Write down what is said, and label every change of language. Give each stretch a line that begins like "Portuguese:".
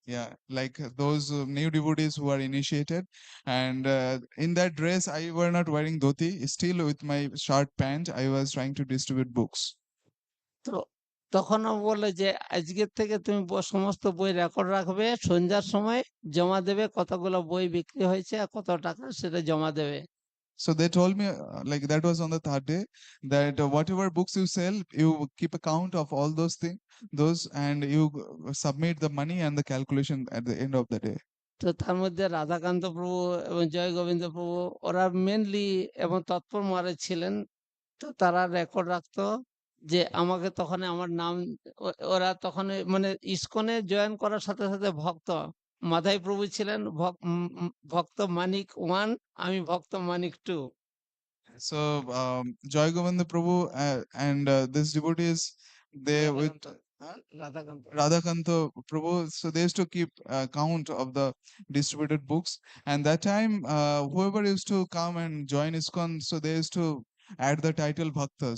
English: Yeah, like those new devotees who are initiated. And in that dress, I were not wearing dhoti. Still with my short pant, I was trying to distribute books.
Bangla: তো তখন ও বলল যে, "আজকের থেকে তুমি সমস্ত বই record রাখবে। সন্ধ্যার সময় জমা দেবে। কতগুলো বই বিক্রি হয়েছে আর কত টাকা সেটা জমা দেবে।"
English: So they told me, like that was on the third day, that whatever books you sell, you keep a count of all those things, and you submit the money and the calculation at the end of the day.
Bangla: তো তার মধ্যে রাধাকান্ত প্রভু এবং জয় গোবিন্দ প্রভু ওরা mainly এবং তৎপর মহারাজ ছিলেন। তো তারা রেকর্ড রাখতো যে আমাকে তখন আমার নাম ওরা তখন মানে ইসকনে জয়েন করার সাথে ভক্ত মাধাই প্রভু ছিলেন ভক্ত মানিক 1, আমি ভক্ত মানিক 2।
English: So Joy Govinda Prabhu and this devotees, they with
Bangla: Radhakanta Radhakanta
English: Radhakanta Prabhu, so they used to keep count of the distributed books. And that time, whoever used to come and join ISKCON, so they used to add the title Bhakta.